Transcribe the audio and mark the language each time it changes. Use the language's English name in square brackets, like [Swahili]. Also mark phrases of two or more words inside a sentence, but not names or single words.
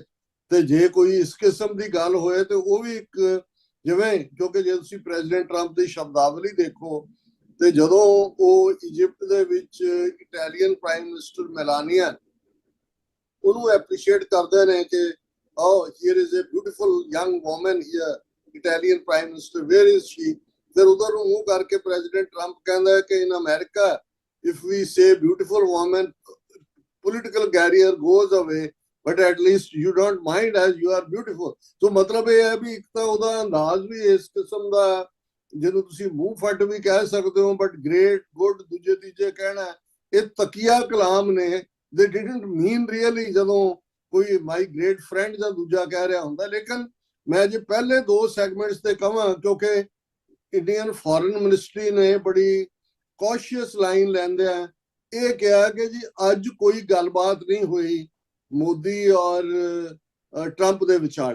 [Punjabi] ਤੇ ਜੇ ਕੋਈ ਇਸ ਕਿਸਮ ਦੀ ਗੱਲ ਹੋਏ ਤੇ ਉਹ ਵੀ ਇੱਕ, ਜਿਵੇਂ ਕਿਉਂਕਿ ਜੇ ਤੁਸੀਂ ਪ੍ਰੈਜ਼ੀਡੈਂਟ ਟਰੰਪ ਦੀ ਸ਼ਬਦਾਵਲੀ ਦੇਖੋ, ਤੇ ਜਦੋਂ ਉਹ ਇਜਿਪਟ ਦੇ ਵਿੱਚ [English] Italian prime minister [Punjabi] ਮੈਲਾਨੀਆ ਉਹਨੂੰ ਐਪਰੀਸ਼ੀਏਟ ਕਰਦੇ ਨੇ ਕਿ [English] oh here is a beautiful young woman here, Italian prime minister, where is she? [Punjabi] ਫਿਰ ਉਧਰ ਨੂੰ ਮੂੰਹ ਕਰਕੇ ਪ੍ਰੈਜ਼ੀਡੈਂਟ ਟਰੰਪ ਕਹਿੰਦਾ ਹੈ ਕਿ [English] in America if we say beautiful woman, political barrier goes away, but at least you don't mind as you are beautiful. [Punjabi] ਸੋ ਮਤਲਬ ਇਹ ਹੈ ਵੀ ਇੱਕ ਤਾਂ ਉਹਦਾ ਅੰਦਾਜ਼ ਵੀ ਇਸ ਕਿਸਮ ਦਾ, ਜਿਹਨੂੰ ਤੁਸੀਂ ਮੂੰਹ ਫੱਟ ਵੀ ਕਹਿ ਸਕਦੇ ਹੋ, [English] but great, good, [Punjabi] ਦੂਜੇ ਤੀਜੇ ਕਹਿਣਾ, ਇਹ ਤਕੀਆ ਕਲਾਮ ਨੇ। [English] they didn't mean really [Punjabi] ਜਦੋਂ ਕੋਈ [English] my great friend [Punjabi] ਜਾਂ ਦੂਜਾ ਕਹਿ ਰਿਹਾ ਹੁੰਦਾ। ਲੇਕਿਨ ਮੈਂ ਜੇ ਪਹਿਲੇ 2 ਸੈਗਮੈਂਟਸ ਤੇ ਕਹਾਂ, ਕਿਉਂਕਿ [English] Indian foreign ministry [Punjabi] ਨੇ ਬੜੀ [English] cautious line [Punjabi] ਲੈਂਦਿਆਂ ਇਹ ਕਿਹਾ ਕਿ ਜੀ ਅੱਜ ਕੋਈ ਗੱਲਬਾਤ ਨਹੀਂ ਹੋਈ ਮੋਦੀ ਔਰ ਟਰੰਪ ਦੇ ਵਿਚਾਲੇ।